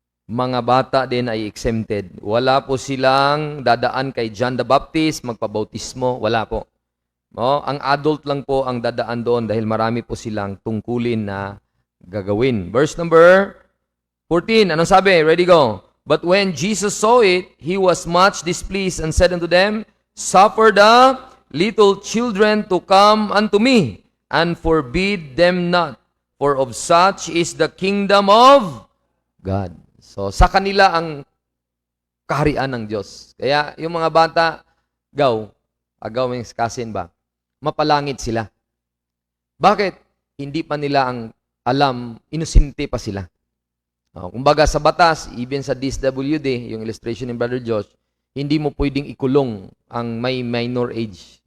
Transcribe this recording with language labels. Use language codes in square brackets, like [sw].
[tl] mga bata din ay exempted. Wala po silang dadaan kay John the Baptist, magpabautismo. Wala po. No? Ang adult lang po ang dadaan doon dahil marami po silang tungkulin na gagawin. Verse number 14. Anong sabi? Ready, go. [en] But when Jesus saw it, he was much displeased and said unto them, Suffer the little children to come unto me, and forbid them not, for of such is the kingdom of God. [tl] So, sa kanila ang kaharian ng Diyos. Kaya, yung mga bata, agaw may kasin ba? Mapalangit sila. Bakit? Hindi pa nila ang alam, inosente pa sila. Kumbaga sa batas, even sa DSWD, yung illustration ni Brother Josh, hindi mo pwedeng ikulong ang may minor age.